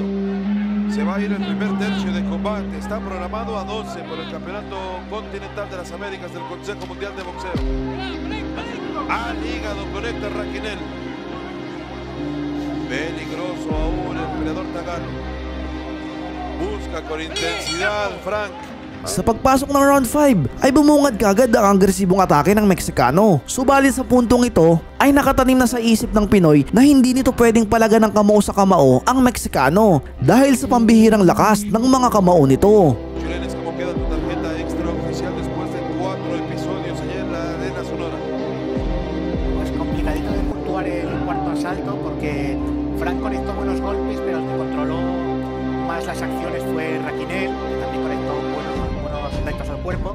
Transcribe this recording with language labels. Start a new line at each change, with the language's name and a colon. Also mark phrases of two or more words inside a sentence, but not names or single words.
Spanish: Se va a ir el primer tercio de combate. Está programado a 12 por el Campeonato Continental de las Américas del Consejo Mundial de Boxeo. Al hígado conecta Raquinel. Peligroso aún el peleador tagano. Busca con intensidad Frank.
Filipino: Sa pagpasok ng round 5 ay bumungad kagad ang agresibong atake ng Meksikano. Subalit sa puntong ito ay nakatanim na sa isip ng Pinoy na hindi nito pwedeng palagan ng kamao sa kamao ang Meksikano dahil sa pambihirang lakas ng mga kamao nito.
Spanish: Chilenes, ¿cómo queda tu tarjeta extraoficial después de 4 episodios allá en la Arena Sonora? Pues complicadito de puntuar el cuarto asalto porque Frank conectó buenos golpes, pero el que controló más las acciones fue Raquinel, que también conectó buenos impactos al cuerpo.